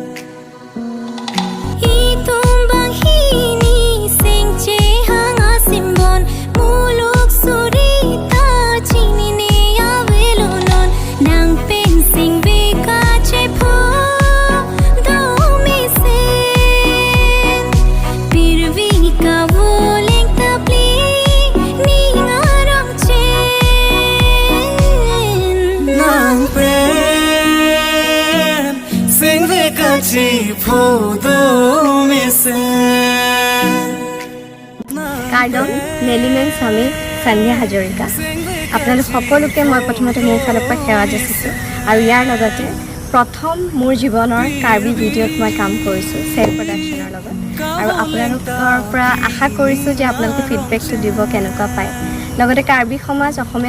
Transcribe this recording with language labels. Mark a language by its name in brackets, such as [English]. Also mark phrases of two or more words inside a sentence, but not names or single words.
[Karbi] itumbang hini sengche hanga simbon muluk surita chini ne avelolon nang pen sing be kache pho do mise birbi kavoleng ta cleaning arong chen nang pen sing ve kachi phodo mise কাৰ্ডন নেলিমেন্স [Assamese] আমি সন্ধ্যা হাজৰিকা আপোনালোক সকলোকে মই প্ৰথমতে মোৰ ফালৰ পৰা সেৱা যাচিছোঁ আৰু ইয়াৰ লগতে প্ৰথম মোৰ জীৱনৰ কাৰ্বি ভিডিঅ'ত মই কাম কৰিছোঁ [English] self production [Assamese] লগত আৰু আপোনালোকৰ পৰা আশা কৰিছোঁ যে আপোনালোকে ফিডবেকটো দিব কেনেকুৱা পায় লগতে কাৰ্বি সমাজ অসমীয়া